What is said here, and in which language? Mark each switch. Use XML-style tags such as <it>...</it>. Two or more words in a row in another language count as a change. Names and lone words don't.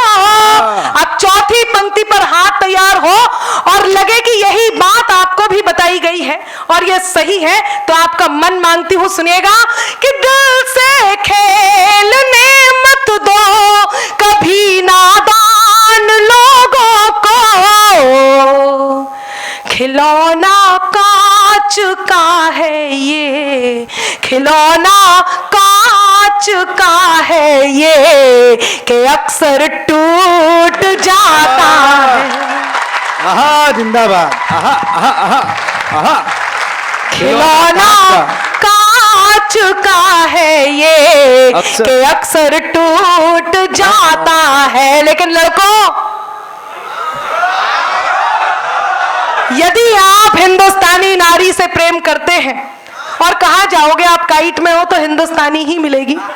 <hi>अब चौथी पंक्ति पर हाथ तैयार हो और लगे कि यही बात आपको भी बताई गई है और यह सही है, तो आपका मन मांगती हूं सुनिएगा कि दिल से खेलने मत दो कभी नादान लोगों को। खिलौना कांच का है ये, खिलौना कांच का है ये, कि अक्सर टूट जाता है। आहा, जिंदाबाद। आहा, आहा, आहा, आहा। खिलौना कांच का है ये, कि अक्सर टूट जाता है। लेकिन लड़कों, यदि आप हिंदुस्तानी नारी से प्रेम करते हैं और कहा जाओगे आप काइट में हो तो हिंदुस्तानी ही मिलेगी।</hi>